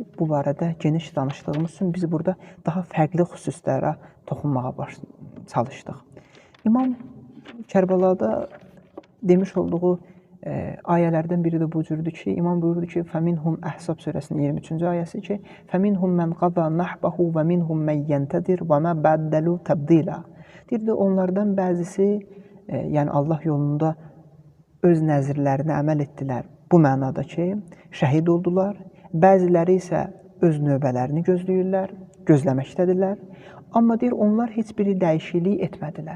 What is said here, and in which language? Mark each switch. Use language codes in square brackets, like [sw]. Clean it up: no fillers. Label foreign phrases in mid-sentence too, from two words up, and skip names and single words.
[az] Bu barədə geniş danışdığımız üçün biz burada daha fərqli xüsuslara toxunmağa çalışdıq. İmam Kərbəlada demiş olduğu ayələrdən biri də bu cürdür ki, İmam buyurdu ki, فَمِنْهُمْ Əhzab surəsinin 23-cü ayəsi ki, [ar] فَمِنْهُمْ مَنْ قَضَى نَحْبَهُ وَمِنْهُمْ مَنْ يَنْتَدِرْ وَمَا بَدَّلُوا تَبْدِيلًا. [az] Deyirdi, onlardan bəzisi, yəni Allah yolunda öz nəzirlərini əməl etdilər. Bu mənada ki, şəhid oldular. Bəziləri isə öz növbələrini gözləyirlər, gözləməkdədirlər. Amma deyir, onlar heç biri dəyişiklik etmədilər.